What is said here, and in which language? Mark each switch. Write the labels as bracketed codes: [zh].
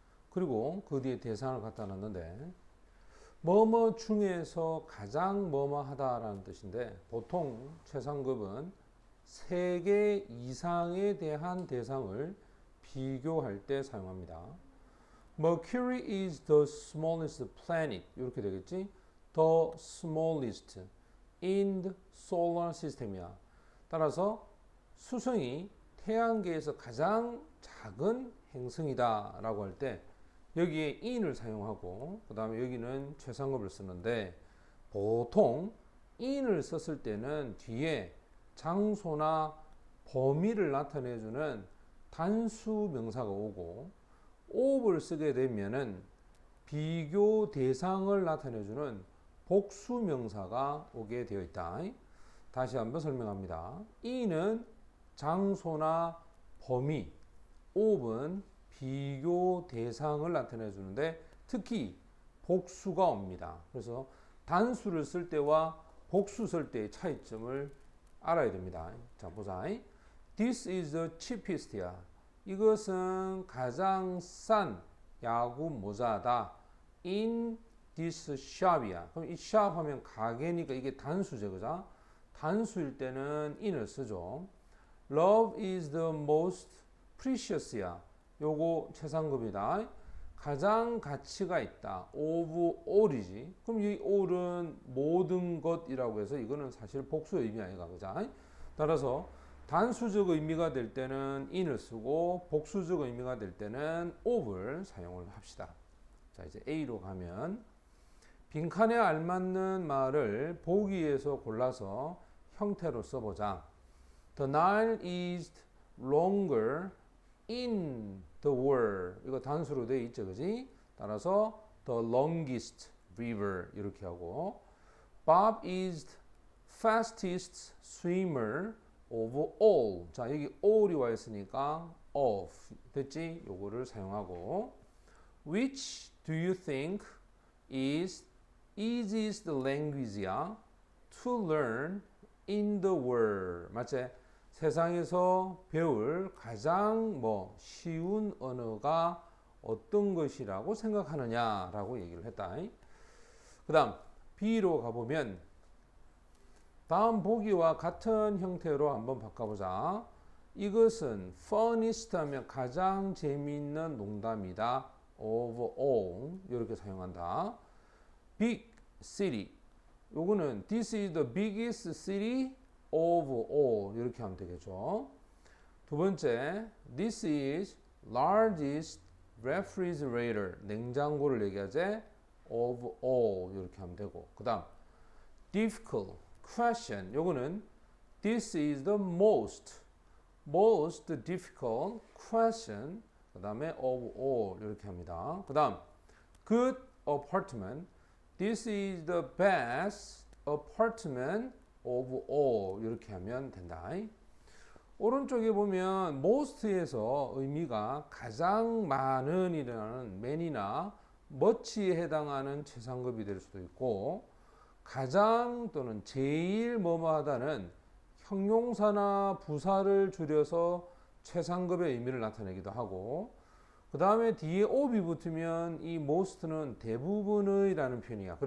[ko] 그리고 그 뒤에 대상을 갖다 놨는데 뭐뭐 중에서 가장 뭐뭐 하다라는 뜻인데 보통 최상급은 3개 이상에 대한 대상을 비교할 때 사용합니다. [en] Mercury is the smallest planet [ko] 이렇게 되겠지? [en] The smallest in the solar system이야. [ko] 따라서 수성이 태양계에서 가장 작은 행성이다 라고 할 때 여기에 in을 사용하고 그 다음에 여기는 최상급을 쓰는데 보통 in을 썼을 때는 뒤에 장소나 범위를 나타내주는 단수 명사가 오고 of를 쓰게 되면은 비교 대상을 나타내주는 복수 명사가 오게 되어 있다. 다시 한번 설명합니다. in은 장소나 범위, of는 비교 대상을 나타내 주는데 특히 복수가 옵니다. 그래서 단수를 쓸 때와 복수 쓸 때의 차이점을 알아야 됩니다. 자, 보자. [en] This is the cheapest야. [ko] 이것은 가장 싼 야구 모자다. [en] In this shop이야. [ko] 그럼 이 shop 하면 가게니까 이게 단수죠, 그죠? 단수일 때는 in을 쓰죠. [en] Love is the most precious야. [ko] 요거 최상급이다. 가장 가치가 있다. [en] of all이지. [ko] 그럼 이 all은 모든 것이라고 해서 이거는 사실 복수 의미 아니가, 그죠? 따라서 단수적 의미가 될 때는 in을 쓰고 복수적 의미가 될 때는 of를 사용을 합시다. 자, 이제 A로 가면 빈칸에 알맞는 말을 보기에서 골라서 형태로 써보자. [en] The Nile is longer in the world. [ko] 이거 단수로 되어 있죠, 그지? 따라서 [en] the longest river [ko] 이렇게 하고 [en] Bob is fastest swimmer of all. [ko] 자, 여기 all이 와 있으니까 of 됐지? 요거를 사용하고 [en] Which do you think is easiest language야 to learn in the world? [ko] 맞지? 세상에서 배울 가장 쉬운 언어가 어떤 것이라고 생각하느냐라고 얘기를 했다. 그 다음 B로 가보면 다음 보기와 같은 형태로 한번 바꿔보자. 이것은 funniest 하면 가장 재미있는 농담이다. [en] of all [ko] 이렇게 사용한다. [en] Big city [ko] 요거는 [en] This is the biggest city of all [ko] 이렇게 하면 되겠죠. 두 번째 [en] This is largest refrigerator [ko] 냉장고를 얘기하지 [en] of all [ko] 이렇게 하면 되고 그 다음 [en] difficult question [ko] 요거는 [en] This is the most difficult question [ko] 그 다음에 [en] of all [ko] 이렇게 합니다. 그 다음 [en] good apartment This is the best apartment of all [ko] 이렇게 하면 된다. 오른쪽에 보면 most에서 의미가 가장 많은 이라는 many나 much에 해당하는 최상급이 될 수도 있고 가장 또는 제일 뭐뭐하다는 형용사나 부사를 줄여서 최상급의 의미를 나타내기도 하고 그 다음에 뒤에 of이 붙으면 이 most는 대부분의 라는 표현이야.